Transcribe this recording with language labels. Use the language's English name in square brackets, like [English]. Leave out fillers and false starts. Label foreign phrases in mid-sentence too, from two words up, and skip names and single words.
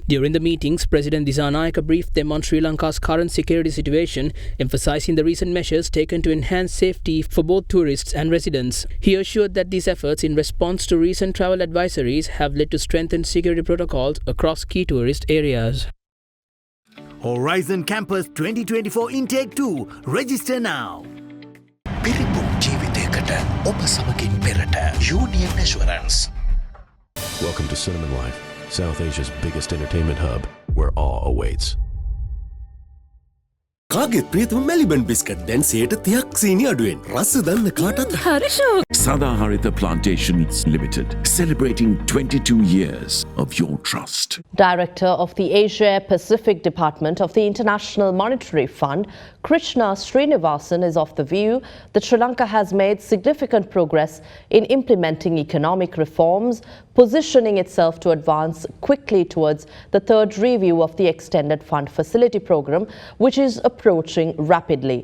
[English] During the meetings, President Dissanayake briefed them on Sri Lanka's current security situation, emphasizing the recent measures taken to enhance safety for both tourists and residents. He assured that these efforts in response to recent travel advisories have led to strengthened security protocols across key tourist areas. Horizon Campus 2024 Intake 2. Register now. [Sinhala] පිරිපුන් ජීවිතයකට ඔබ සමගින් පෙරට Union Assurance. [English] Welcome to Cinnamon Life, South Asia's biggest entertainment hub, where awe awaits. [Sinhala] කාගෙත් ප්‍රියතම මෙලිබන් බිස්කට් දැන් 30ක් සීනි අඩුවෙන්. රස දන්න කාටත් Harisho. [English] Sadaharita Plantations Limited, celebrating 22 years of your trust. Director of the Asia Pacific Department of the International Monetary Fund, Krishna Srinivasan, is of the view that Sri Lanka has made significant progress in implementing economic reforms, positioning itself to advance quickly towards the third review of the Extended Fund Facility Program, which is a approaching rapidly.